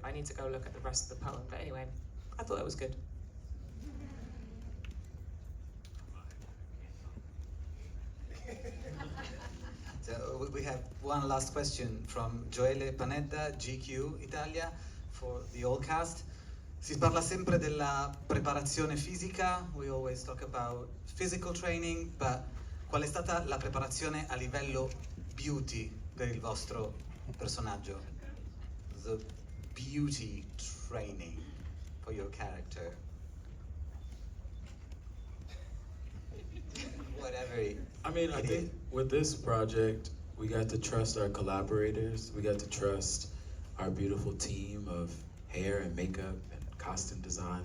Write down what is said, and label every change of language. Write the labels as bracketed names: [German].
[English] I need to go look at the rest of the poem, but anyway, I thought that was good. So we have one last question from Joele Panetta, GQ Italia, for the whole cast. [Italian] Si parla sempre della preparazione fisica, [English] we always talk about physical training, [Italian] but qual è stata la preparazione a livello beauty per il vostro personaggio? [English] The beauty training for your character. Whatever I mean, I think with this project, we got to trust our collaborators. We got to trust our beautiful team of hair and makeup and costume design.